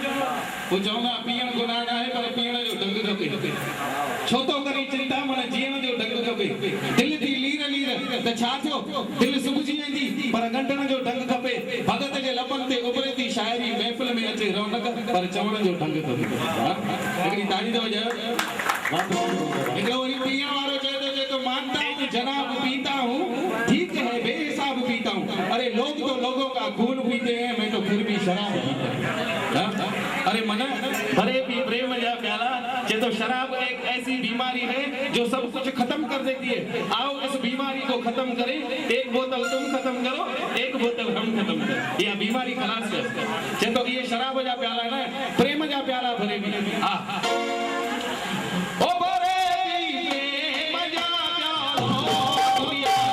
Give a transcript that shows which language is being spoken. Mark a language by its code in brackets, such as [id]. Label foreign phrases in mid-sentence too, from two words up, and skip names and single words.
[sd] वो चवंदा पीअण गुनाह न आहे पर पीअण जो ढंग खपे छो तो करी चिंता मन जीअण जो ढंग खपे दिल थी लीर लीर त छा थियो दिल सुबजी वेंदी पर गंढण जो ढंग खपे भगत जे लपन ते उभरे थी शायरी महफिल में अचे रौनक पर चवण जो ढंग खपे हिकिड़ी ताड़ी तो वजह हिकिड़ो वरी पीअण वारो चए तो [hi] मानता हूँ जनाब पीता हूँ ठीक है बेहिसाब पीता हूँ अरे लोग तो लोगों का खून पीते हैं मैं तो फिर भी शराब पीता हूँ अरे मन भरे भी प्रेम या प्याला ये तो शराब एक ऐसी बीमारी है जो सब कुछ खत्म कर देती है आओ इस बीमारी को खत्म करें एक बोतल तुम खत्म करो एक बोतल हम खत्म करें ये बीमारी खलास है ये तो [sd] ये शराब जा प्याला ना प्रेम जा प्याला भरे भी आ ओ भरे भी प्रेम जा प्याला दुनिया